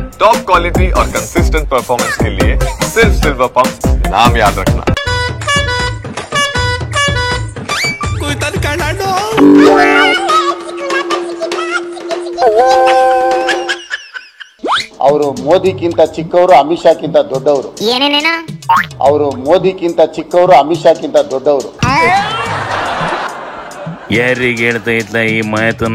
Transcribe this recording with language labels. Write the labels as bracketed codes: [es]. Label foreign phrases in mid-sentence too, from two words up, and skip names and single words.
[en] top quality [hi] और [en] consistent performance [hi] के लिए सिर्फ सिल्वर पंप, नाम याद रखना। कोई तरीका ना दो। [kn] ಅವರು ಮೋದಿಗಿಂತ ಚಿಕ್ಕವರು, ಅಮಿತ್ ಶಾಕ್ಕಿಂತ ದೊಡ್ಡವರು. ಏನೇನೇನ? ಅವರು ಮೋದಿಗಿಂತ ಚಿಕ್ಕವರು, ಅಮಿತ್ ಶಾಕ್ಕಿಂತ ದೊಡ್ಡವರು. ಯಾರಿಗೆ ಹೇಳ್ತಾ ಇದ್ಲ ಈ ಮಾತನ್ನ?